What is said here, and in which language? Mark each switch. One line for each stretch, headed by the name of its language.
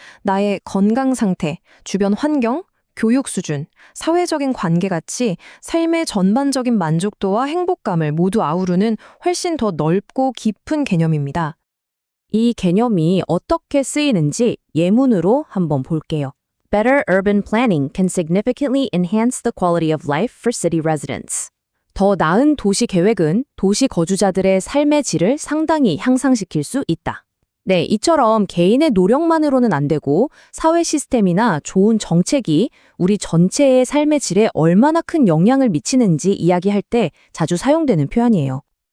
Korean: 나의 건강 상태, 주변 환경, 교육 수준, 사회적인 관계같이 삶의 전반적인 만족도와 행복감을 모두 아우르는 훨씬 더 넓고 깊은 개념입니다. 이 개념이 어떻게 쓰이는지 예문으로 한번 볼게요.
English: Better urban planning can significantly enhance the quality of life for city residents.
Korean: 더 나은 도시 계획은 도시 거주자들의 삶의 질을 상당히 향상시킬 수 있다. 네, 이처럼 개인의 노력만으로는 안 되고 사회 시스템이나 좋은 정책이 우리 전체의 삶의 질에 얼마나 큰 영향을 미치는지 이야기할 때 자주 사용되는 표현이에요.